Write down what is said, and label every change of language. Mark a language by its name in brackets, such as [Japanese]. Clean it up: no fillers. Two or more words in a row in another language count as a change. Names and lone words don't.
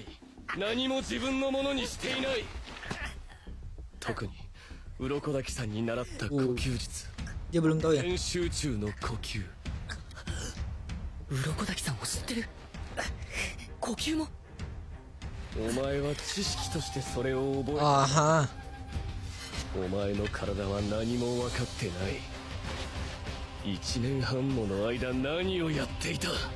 [Japanese] 何も自分のものにしていない。特に鱗滝さんに習った呼吸術。 [Indonesian] Dia belum tahu ya. [Japanese] 全集中の呼吸。鱗滝さんを知ってる。呼吸も。お前は知識としてそれを覚えた。 Aha. お前の体は何も分かってない。1年半もの間何をやっていた。